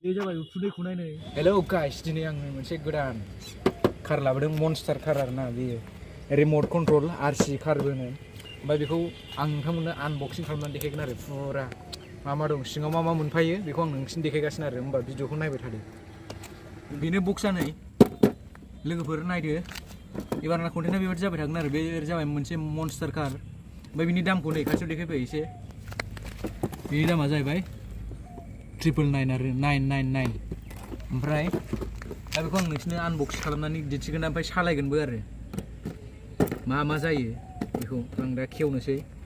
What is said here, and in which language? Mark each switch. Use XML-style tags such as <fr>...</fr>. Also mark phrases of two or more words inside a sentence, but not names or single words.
<en>Hello guys,</en> <brx>दिनै आं मोनसे गोदान कार लाबोदों</brx> <en>monster car</en> <brx>आरोना बेयो</brx> <en>remote control RC car</en> <brx>होनो ओमफ्राय बेखौ आं नोंथांमोननो आनबक्सिं खालामनानै देखायगोन आरो फुरा मा दं सिङाव मा मोनफायो बेखौ आं नोंसिनो देखायगासिनो आरो होमबा भिडिअखौ नायबाय थादो बेनो बक्सआ नै लोगोफोर नायदो एबारना कन्टेन्टआ बेबायदि जाबाय थागोन आरो बे जाबाय मोनसे</brx> <en>monster car</en> <brx>ओमफ्राय बिनि दामखौ नै खाथियाव देखायबाय एसे बिनि दामा जाहैबाय 999 आरो 999 ओमफ्राय दा बेखौ आं नोंसिनो आनबक्सिं खालामनानै दिन्थिगोन ओमफ्राय सालायगोनबो आरो मा जायो बेखौ आं दा खेवनोसै</brx>